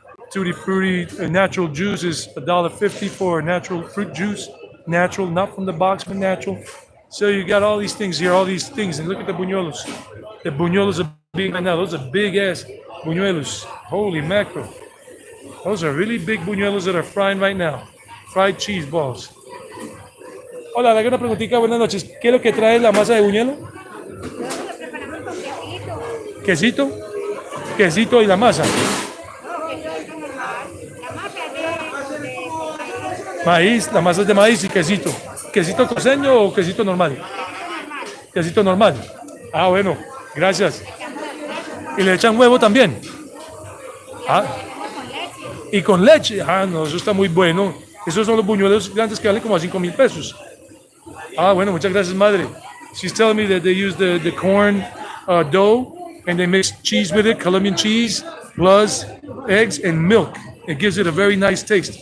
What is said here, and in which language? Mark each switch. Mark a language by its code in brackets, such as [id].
[en] Tutti Frutti, natural juice is $1.50 for natural fruit juice. Natural, not from the box, but natural. So you got all these things here, all these things. And look at the buñuelos. The buñuelos are big right now. Those are big ass buñuelos. Holy mackerel. Those are really big buñuelos that are frying right now. Fried cheese balls. [es] Hola, le hago una preguntita. Buenas noches. ¿Qué es lo que trae la masa de buñuelo? Nosotros lo preparamos con quesito. Quesito. Quesito y la masa. No, queso es normal. La masa es de Maíz, la masa es de maíz y quesito. ¿Quesito costeño o quesito normal? normal. Quesito normal. Ah, bueno, gracias. ¿Y le echan huevo también? Ah, Con leche. y con leche. Ah, no, eso está muy bueno. Esos son los buñuelos grandes que valen como a 5,000 pesos. Ah, bueno, muchas gracias, madre. [en] She's telling me that they use the corn dough and they mix cheese with it, Colombian cheese, plus eggs and milk. It gives it a very nice taste.